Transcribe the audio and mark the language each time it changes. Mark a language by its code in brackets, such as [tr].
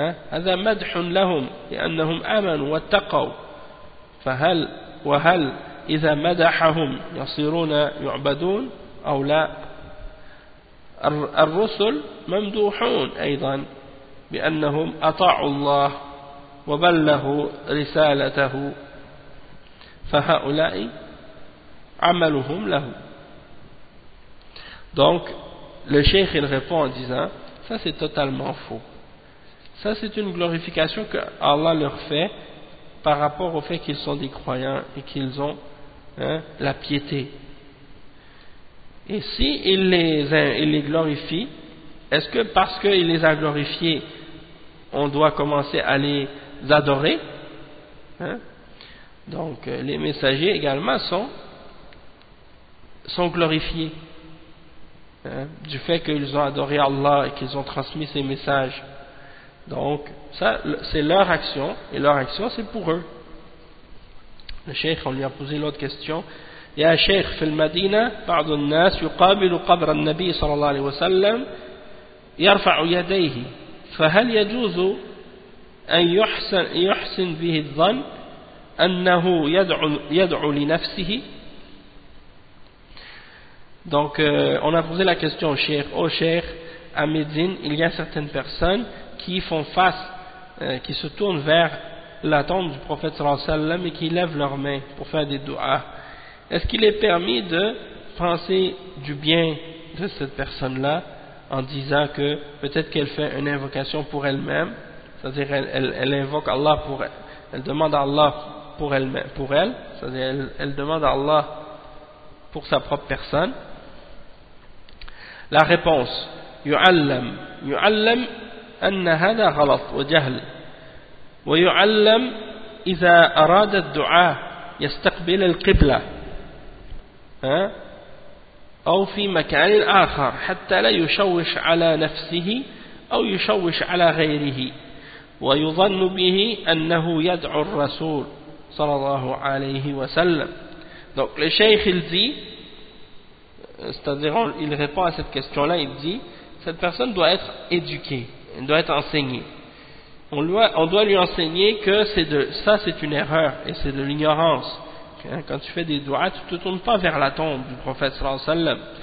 [ar] هذا مدح لهم لأنهم آمنوا واتقوا فهل وهل إذا مدحهم يصيرون يعبدون أو لا الرسل ممدوحون أيضا بأنهم أطاعوا الله وبلغوا رسالته فهؤلاء عملهم له [fr] donc le cheikh il répond en disant ça c'est totalement faux. Ça, c'est une glorification que Allah leur fait par rapport au fait qu'ils sont des croyants et qu'ils ont la piété. Et si il les glorifie, est-ce que parce qu'il les a glorifiés, on doit commencer à les adorer? Donc, les messagers également sont glorifiés du fait qu'ils ont adoré Allah et qu'ils ont transmis ses messages. Donc, ça, c'est leur action, et leur action, c'est pour eux. Le cheikh, on lui a posé l'autre question. Il y a un cheikh, [ar] fil Madina, بعض الناس يقابل قبر النبي صلى الله عليه وسلم يرفع يديه. فهل يجوز أن يحسن به الظن أنه يدعو لنفسه؟ [fr] Donc, on a posé la question au cheikh. Au cheikh, à Médine, il y a certaines personnes qui font face, qui se tournent vers la tombe du prophète sallallahu alayhi wa sallam et qui lèvent leurs mains pour faire des du'as. Est-ce qu'il est permis de penser du bien de cette personne-là en disant que peut-être qu'elle fait une invocation pour elle-même, c'est-à-dire elle invoque Allah pour elle, elle demande à Allah pour elle-même, pour elle, c'est-à-dire elle demande à Allah pour sa propre personne? La réponse, [ar] yu'allam أن هذا غلط وجهل ويعلم إذا أراد الدعاء يستقبل القبلة أو في مكان آخر حتى لا يشوش على نفسه أو يشوش على غيره ويظن به أنه يدعو الرسول صلى الله عليه وسلم. [fr] Donc le cheikh il dit, c'est-à-dire il répond à cette question-là, il dit cette personne doit être éduquée. Il doit être enseigné. On doit lui enseigner que c'est une erreur et c'est de l'ignorance. Quand tu fais des doigts, tu ne te tournes pas vers la tombe du prophète sallallahu alayhi wa sallam.